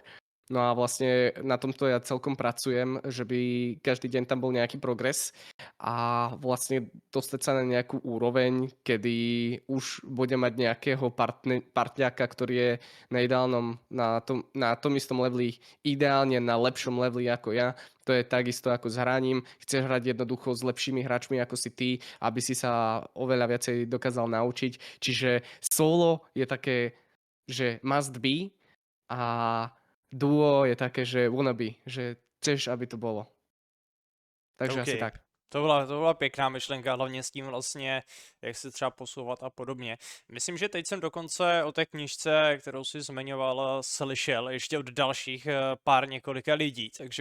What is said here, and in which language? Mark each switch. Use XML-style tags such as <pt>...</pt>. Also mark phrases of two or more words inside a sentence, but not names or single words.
<sk>No a vlastne na tomto ja celkom pracujem, že by každý deň tam bol nejaký progres a vlastne dostať sa na nejakú úroveň, kedy už bude mať nejakého partňaka, ktorý je na tom istom leveli, ideálne na lepšom leveli ako ja. To je takisto ako s hraním. Chceš hrať jednoducho s lepšími hráčmi ako si ty, aby si sa oveľa viacej dokázal naučiť. Čiže solo je také, že</sk> <en>must be</en> <sk>a duo je také, že wannabe, že chceš, aby to bolo. Takže OK. asi tak.</sk> <cs>To byla pěkná myšlenka, hlavně s tím vlastně, jak se třeba posouvat a podobně. Myslím, že teď jsem dokonce o té knížce, kterou si zmiňoval, slyšel ještě od dalších pár několika lidí, takže</cs>